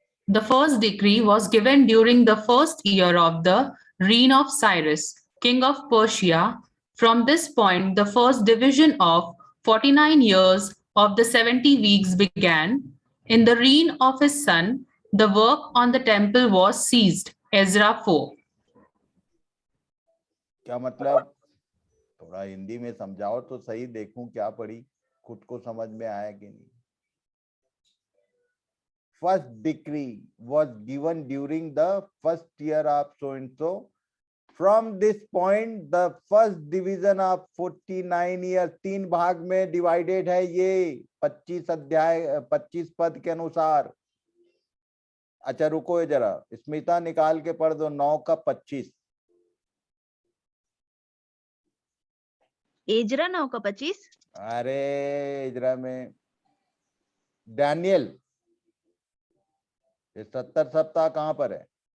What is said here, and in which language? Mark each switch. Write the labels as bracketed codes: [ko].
[en] The first decree was given during the first year of the reign of Cyrus, king of Persia. From this point, the first division of 49 years of the 70 weeks began. In the reign of his son, the work on the temple was ceased. Ezra 4. [hi] क्या मतलब? थोड़ा हिंदी में समझाओ तो सही, देखूं क्या पढ़ी, खुद को समझ में आया कि नहीं। [en] First decree was given during the first year of so and so. From this point, the first division of 49 years, [hi] 3 भाग में [en] divided [hi] है ये 25 अध्याय 25 पद के अनुसार। अच्छा रुको जरा, स्मिता निकाल के पढ़ दो 9 का 25। एजरा 9:25। अरे इजरा में डैनियल, ये 70 सप्ताह कहां पर है?